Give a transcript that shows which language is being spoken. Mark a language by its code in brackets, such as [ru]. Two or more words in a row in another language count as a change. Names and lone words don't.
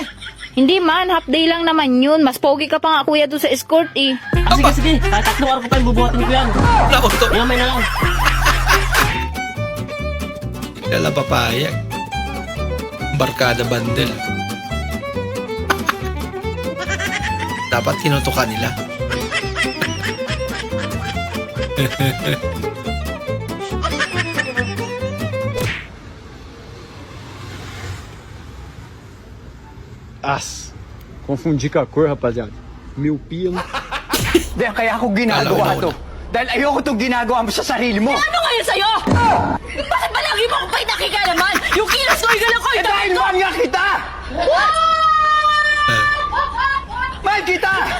[tl] Hindi man, [en] half day [tl] lang naman yun. Mas pogi ka pa nga kuya doon sa escort eh. Sige. Kahit tatlong arko pa yung bubuhatin ko yan. Nako to. May na lang. Kailan papayag? Barkada bundle. Dapat tinutukan nila. As. [pt] Confundi com a cor, rapaziada. Miopia. [tl] Kaya ako ginagawa to. Dahil ayoko itong ginagawa mo sa sarili mo. Ano ngayon sa'yo? Bakit ba lagi mo akong pinakikalaman? Yung kilos ko, igalang ko, ito! Dahil mahal nga kita! Mahal kita!